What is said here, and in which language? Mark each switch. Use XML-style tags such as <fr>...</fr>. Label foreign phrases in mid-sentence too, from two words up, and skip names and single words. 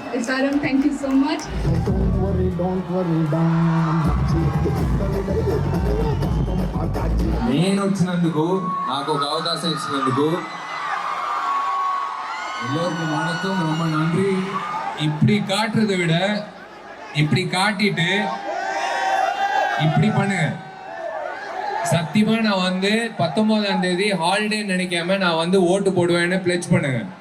<en>Saram, thank you so much. Don't worry,</en> <te>నేను వచ్చినందుకు నాకు ఒక అవకాశం ఇచ్చినందుకు</te> <ta>எல்லோருக்கும் வணக்கம், ரொம்ப நன்றி. இப்படி காட்டுறதை விட இப்படி காட்டிட்டு இப்படி பண்ணுங்க. சத்தியமா நான் வந்து 19ஆம் தேதி ஹாலிடே நினைக்காம நான் வந்து ஓட்டு போடுவேன்னு பிளெட்ஜ் பண்ணுங்க.</ta>